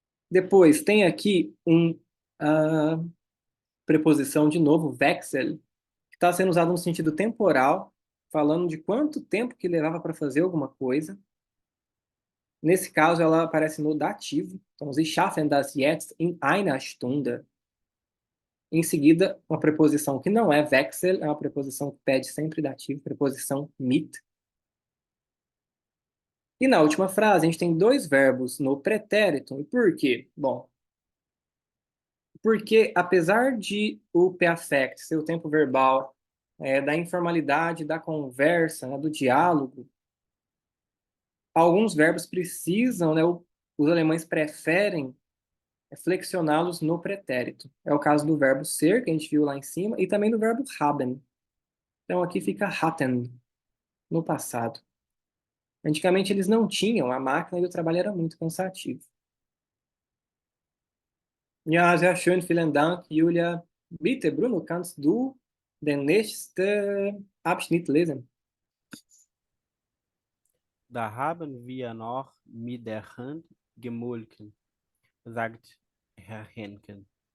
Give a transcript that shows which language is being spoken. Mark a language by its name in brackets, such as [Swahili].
[Portuguese] Depois tem aqui preposição de novo, wechsel, que está sendo usado no sentido temporal, falando de quanto tempo que levava para fazer alguma coisa. Nesse caso, ela aparece no dativo. Então, [German] Sie schaffen das jetzt in einer Stunde. [Portuguese] Em seguida, uma preposição que não é wechsel, é uma preposição que pede sempre dativo, preposição mit. E na última frase, a gente tem dois verbos no pretérito. E por quê? Bom, porque apesar de o perfect ser o tempo verbal, da informalidade, da conversa, né, do diálogo, alguns verbos precisam, né, os alemães preferem flexioná-los no pretérito. É o caso do verbo ser, que a gente viu lá em cima, e também do verbo haben. Então aqui fica hatten, no passado. Antigamente eles não tinham a máquina e o trabalho era muito cansativo. [German] Ja, sehr schön, vielen Dank, Julia. Bitte, Bruno, kannst du den nächsten Abschnitt lesen? Da haben wir noch mit der Hand gemolken, sagt Herr Henken.